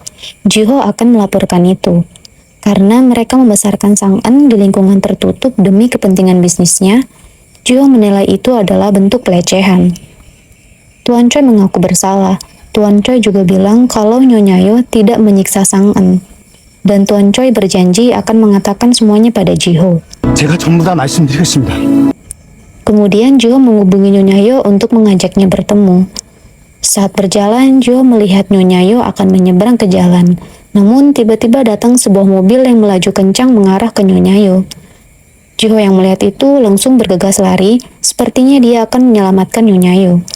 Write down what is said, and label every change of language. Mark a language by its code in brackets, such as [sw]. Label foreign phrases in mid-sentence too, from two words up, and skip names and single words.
[id] Jiho akan melaporkan itu, karena mereka membesarkan Sang-an di lingkungan tertutup demi kepentingan bisnisnya. Jiho menilai itu adalah bentuk pelecehan. Tuan Choi mengaku bersalah. Tuan Choi juga bilang kalau Nyonya Yo tidak menyiksa Sang-an. Dan Tuan Choi berjanji akan mengatakan semuanya pada Jiho. [ko] 제가 전부 다 말씀드리겠습니다. [id] Kemudian Jiho menghubungi Nyonya Yo untuk mengajaknya bertemu. Saat berjalan, Jiho melihat Nyonya Yo akan menyeberang ke jalan. Namun tiba-tiba datang sebuah mobil yang melaju kencang mengarah ke Nyonya Yo. Jiho yang melihat itu langsung bergegas lari, sepertinya dia akan menyelamatkan Nyonya Yo.